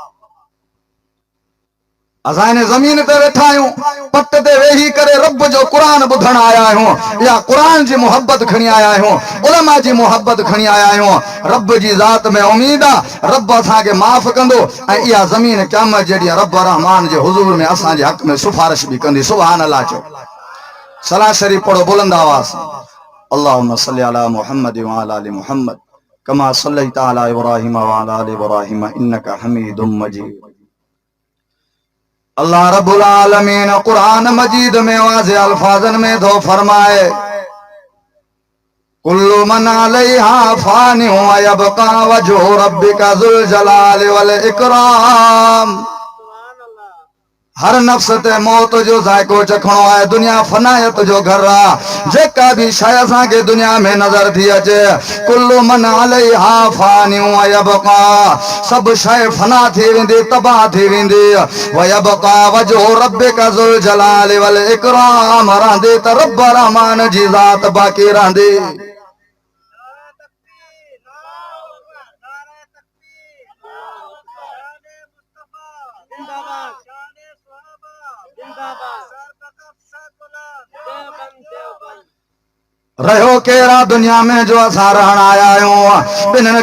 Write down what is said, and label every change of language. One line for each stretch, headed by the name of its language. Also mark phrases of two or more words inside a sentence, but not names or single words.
Sindhi: असां हिन ज़मीन ते वेठा आहियूं, पट ते वेही करे रब जो क़ुरान ॿुधण आया आहियूं, या क़ुरान जी मोहब्बत खणी आया आहियूं, उलमा जी मोहब्बत खणी आया आहियूं। रब जी ज़ात में उम्मीद आहे रब असांखे माफ़ कंदो, ऐं इहा ज़मीन क़यामत जे ॾींहुं रब रहमान जे हुज़ूर में असांजे हक़ में सिफारिश बि कंदी।
Arabic: سبحان الله
Sindhi: चओ। सलाह शरीफ पढ़ो बुलंद आवाज़।
Arabic: اللهم صل على محمد وعلى آل محمد كما صليت على إبراهيم وعلى آل إبراهيم إنك حميد مجيد.
Sindhi: अल्लाह रब्बुल आलमीन कुरान मजीद में वाज़े अल्फाजन में तो फरमाए,
Arabic: كل من عليها فان ويبقى وجه ربك ذو الجلال والإكرام.
Sindhi: हर नफ्स ते मौत जो ज़ाइको चखणो आहे। दुनिया फनायत जो घर आहे। जेका भी शइ असांखे दुनिया में नज़र थी अचे,
Arabic: كل من عليها فان ويبقى,
Sindhi: सभु शइ फना थी वेंदी, तबाह थी वेंदी।
Arabic: ويبقى وجه ربك ذو الجلال والإكرام,
Sindhi: रहंदी त रब रहमान जी ज़ात बाक़ी रहंदी। रहो केरा दुनिया में जो असां रहण आया आहियूं, ॿिन्हिनि